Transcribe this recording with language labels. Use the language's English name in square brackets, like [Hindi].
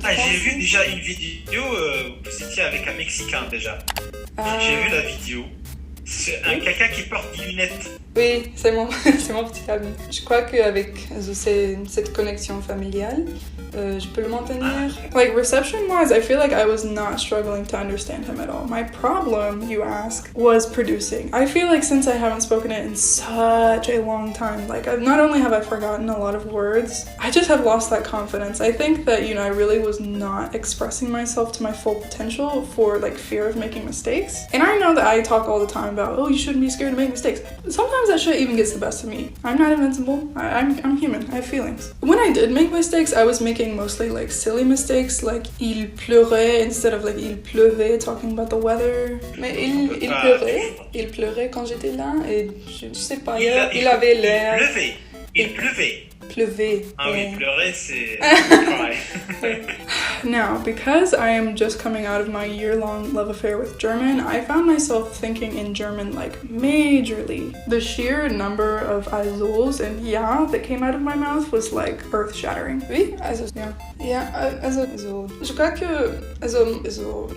[French] Ah, j'ai vu déjà une vidéo, vous étiez avec un Mexicain déjà. J'ai vu la vidéo. C'est un quelqu'un qui porte des lunettes. Oui, c'est mon petit ami. Je crois qu'avec cette connexion familiale, je peux le maintenir. [English] Like reception-wise, I feel like I was not struggling to understand him at all. My problem, you ask, was producing. I feel like since I haven't spoken it in such a long time, like not only have I forgotten a lot of words, I just have lost that confidence. I think that, I really was not expressing myself to my full potential for like fear of making mistakes. And I know that I talk all the time about, oh, you shouldn't be scared to make mistakes. Sometimes that shit even gets the best of me. I'm not invincible. I'm human. I have feelings. When I did make mistakes, I was making mostly like silly mistakes, like [French] il pleurait [English] instead of like [French] il pleuvait, [English] talking about the weather. [French] Mais il pleurait quand j'étais là et je sais pas, il avait l'air. Il pleuvait. Pleuvait. Ah oui, pleurer, c'est pareil. [English] Now, because I am just coming out of my year-long love affair with German, I found myself thinking in German like majorly. The sheer number of Azols and ja that came out of my mouth was like earth-shattering. Oui, also, yeah. [French] Yeah, also. Je crois que, also.